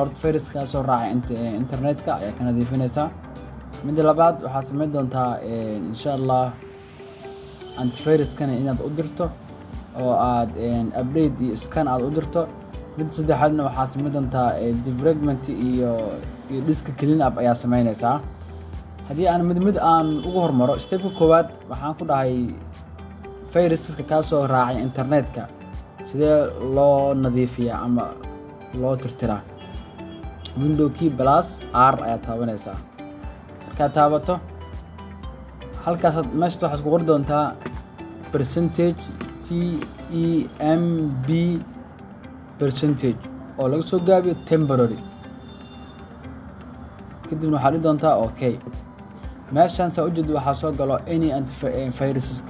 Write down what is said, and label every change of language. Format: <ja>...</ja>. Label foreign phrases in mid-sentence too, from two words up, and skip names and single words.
<so>horta viruska soo raacay internetka ayaa ka nadiifinaysaa midda labaad waxaad samayn doontaa</so> <ar>إن شاء الله</ar> <so>antiviruskana inaad u dirto oo aad update iyo scan aad u dirto mid saddexaadna waxaad samayn doontaa defragment iyo</so> <en>disk clean up</en> <so>ayaa samaynaysaa haddii aan mid aan ugu hormaro stepka koowaad waxaan ku dhahay viruska ka soo raacay internetka sidee loo nadiifiyaa ama loo tirtiraa</so> <en>window key plus r</en> <so>ayaa taabanaysaa markaad taabato halkaas meesha waxaad ku qori doontaa percentage</so> <en>temp percentage</en> <so>oo laga soo gaabiyo temporary kadibna waxaad dhihi doontaa okay meeshaan saa ujeed waxaa soo galo any antiviruska</so>